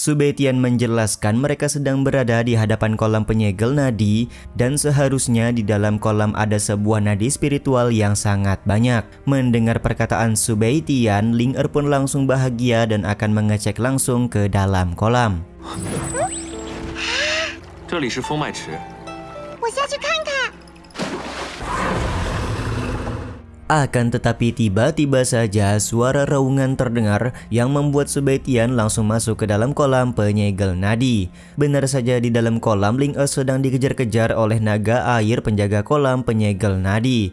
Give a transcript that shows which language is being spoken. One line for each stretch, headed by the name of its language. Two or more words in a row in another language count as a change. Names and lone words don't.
Indonesian: Su Beitian menjelaskan mereka sedang berada di hadapan kolam penyegel nadi dan seharusnya di dalam kolam ada sebuah nadi spiritual yang sangat banyak. Mendengar perkataan Su Beitian, Ling Er pun langsung bahagia dan akan mengecek langsung ke dalam kolam.
Chinese: 这里是风脉池，我下去看看。
Indonesian: Akan tetapi tiba-tiba saja suara raungan terdengar yang membuat Su Beitian langsung masuk ke dalam kolam penyegel nadi. Benar saja di dalam kolam Ling Er sedang dikejar-kejar oleh naga air penjaga kolam penyegel nadi.